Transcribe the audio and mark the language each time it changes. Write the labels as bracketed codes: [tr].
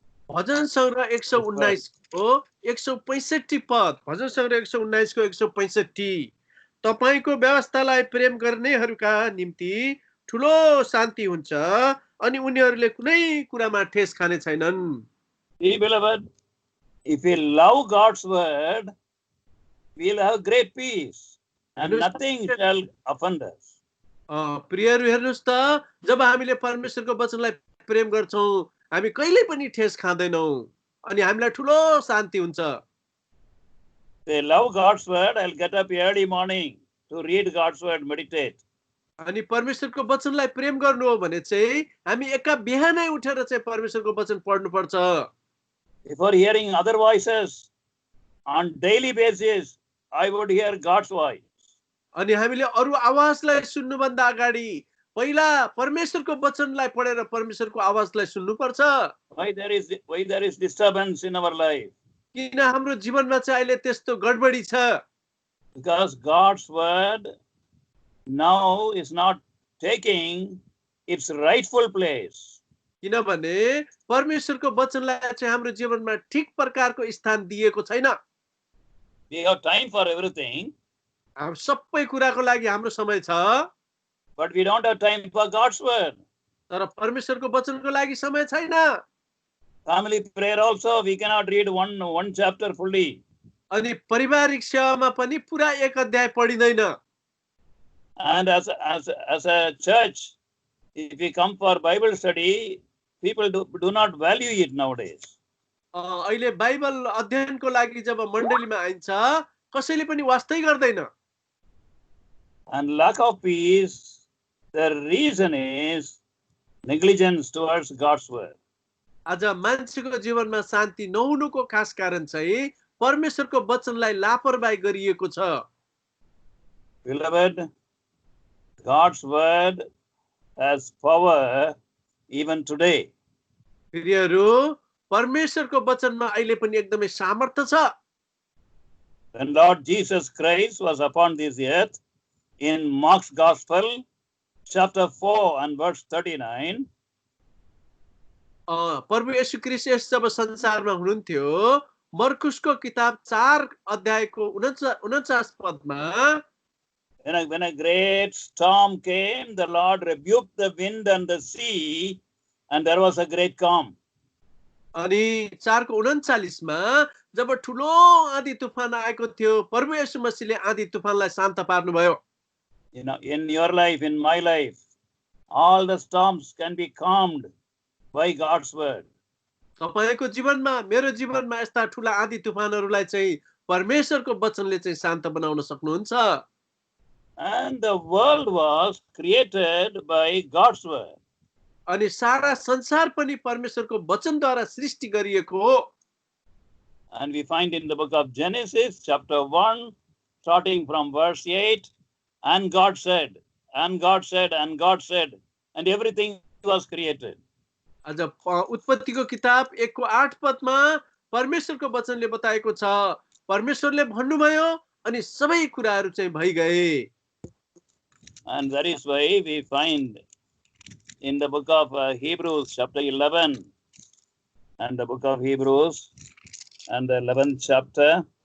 [ne] भजन संग्रह 119 को 165 पद, भजन संग्रह 119 को 165। तपाईको व्यवस्थालाई प्रेम गर्नेहरूका निम्ति ठूलो शान्ति हुन्छ अनि उनीहरूले कुनै कुरामा ठेस खाने छैनन्। [en] Beloved, if we love God's word, we will have great peace. and nothing shall offend us. [ne] प्रियहरू हेर्नुस् त, जब हामीले परमेश्वरको वचनलाई प्रेम गर्छौं, हामी कहिले पनि ठेस खाँदैनौं अनि हामीलाई ठुलो शान्ति हुन्छ। [en] They love God's word. I'll get up early morning to read God's word, meditate. [ne] अनि परमेश्वरको वचनलाई प्रेम गर्नु हो भने चाहिँ हामी एका बिहानै उठेर चाहिँ परमेश्वरको वचन पढ्नुपर्छ। [en] Before hearing other voices on daily basis, I would hear God's voice. [ne] अनि हामीले अरू आवाजलाई सुन्नुभन्दा अगाडि पहिला परमेश्वरको वचनलाई पढेर परमेश्वरको आवाजलाई सुन्नुपर्छ। [en] Why there is disturbance in our life? [ne] किन हाम्रो जीवनमा चाहिँ अहिले त्यस्तो गडबडी छ? [en] Because God's word now is not taking its rightful place. [ne] किनभने परमेश्वरको वचनलाई चाहिँ हाम्रो जीवनमा ठिक प्रकारको स्थान दिएको छैन। [en] We have time for everything, [ne] हामी सबै कुराको लागि हाम्रो समय छ, [en] but we don't have time for God's word. [ne] तर परमेश्वरको वचनको लागि समय छैन। [en] Family prayer also, we cannot read one chapter fully. [ne] अनि पारिवारिक सेवामा पनि पुरा एक अध्याय पढिदैन। [en] And as a church, if we come for Bible study, people do not value it nowadays. [ne] अहिले बाइबल अध्ययनको लागि जब मण्डलीमा आइन्छ, कसैले पनि वास्तै गर्दैन। [en] And lack of peace, the reason is negligence towards God's word. [ne] आज मान्छेको जीवनमा शान्ति नहुनुको खास कारण चाहिँ परमेश्वरको वचनलाई लापरवाही गरिएको छ। [en] Beloved, God's word has power even today. [ne] प्रियहरू, परमेश्वरको वचनमा अहिले पनि एकदमै सामर्थ्य छ। [en] When Lord Jesus Christ was upon this earth, in Mark's Gospel, chapter 4 and verse 39, [ne] प्रभु येशू ख्रीष्ट जब संसारमा हुनुहुन्थ्यो, मर्कुसको किताब 4 अध्यायको 49 पदमा, [en] when a great storm came, the Lord rebuked the wind and the sea, and there was a great calm. [ne] अनि 4 को 39 मा जब ठुलो आँधी तुफान आएको थियो, प्रभु येशू मसीहले आँधी तुफानलाई शान्त पार्नुभयो। [en] In your life, in my life, all the storms can be calmed by God's word. [ne] तपाईको जीवनमा, मेरो जीवनमा यस्ता ठुला आँधी तुफानहरूलाई चाहिँ परमेश्वरको वचनले चाहिँ शान्त बनाउन सक्नुहुन्छ। [en] And the world was created by God's word. [ne] अनि सारा संसार पनि परमेश्वरको वचनद्वारा सृष्टि गरिएको हो। [en] And we find in the book of Genesis, chapter 1, starting from verse 8, and God said, and God said, and God said, and everything was created. [ne] आज उत्पत्तिको किताब 1 को 8 पदमा परमेश्वरको वचनले बताएको छ, परमेश्वरले भन्नुभयो अनि सबै कुराहरू चाहिँ भइगए। [en] And that is why we find in the book of Hebrews, chapter 11, and the book of Hebrews, and the 11th chapter,